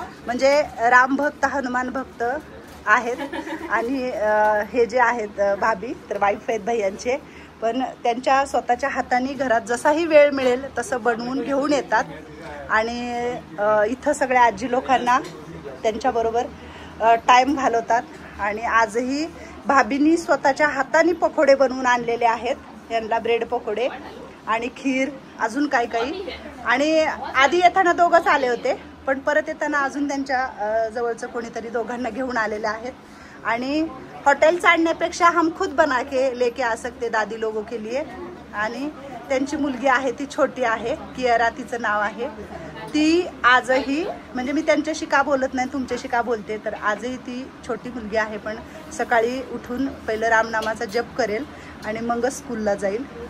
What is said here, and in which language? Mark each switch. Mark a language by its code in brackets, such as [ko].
[mr] म्हणजे राम भक्त हनुमान भक्त आहेत आणि हे जे आहेत भाभी तर वाईफ आहेत भैयांचे, पण त्यांच्या स्वतःच्या हाताने घरात जसाही वेळ मिळेल तसं बनवून घेऊन येतात आणि इथं सगळ्या आजी लोकांना त्यांच्याबरोबर टाईम घालवतात. आणि आजही भाभींनी स्वतःच्या हाताने पकोडे बनवून आणलेले आहेत. यांना ब्रेड पकोडे आणि खीर अजून काही काही. आणि आधी येताना दोघंच आले होते, पण परत येताना अजून त्यांच्या जवळचं कोणीतरी दोघांना घेऊन आलेले आहेत. आणि हॉटेल आणण्यापेक्षा [hi] हम खुद बना के लेके आ सकते दादी लोगों के लिए. [mr] आणि त्यांची मुलगी आहे ती छोटी आहे, कियारा तिचं नाव आहे. ती आजही म्हणजे मी त्यांच्याशी का बोलत नाही तुमच्याशी का बोलते तर आजही ती छोटी मुलगी आहे, पण सकाळी उठून पहिलं रामनामाचा जप करेल आणि मगच स्कूलला जाईल.